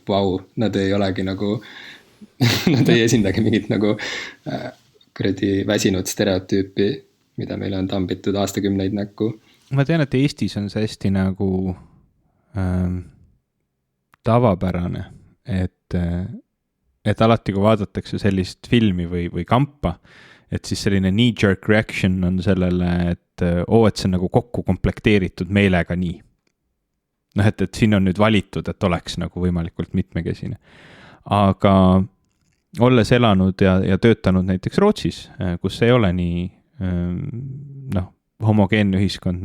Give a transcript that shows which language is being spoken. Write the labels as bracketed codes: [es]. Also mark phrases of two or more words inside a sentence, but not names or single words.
[et] Vau, nad ei olegi nagu, nad ei esindagi mingit nagu väsinud stereotüüpi, mida meile on tambitud aastakümneid näkku. Ma tean, et Eestis on see hästi nagu tavapärane, et alati, kui vaadatakse sellist filmi või kampa, et siis selline [en] knee-jerk reaction [et] on sellele, et et see on nagu kokku komplekteeritud meelega nii. Noh, et siin on nüüd valitud, et oleks nagu võimalikult mitmekesine. Aga olles elanud ja töötanud näiteks Rootsis, kus ei ole nii homogeenne ühiskond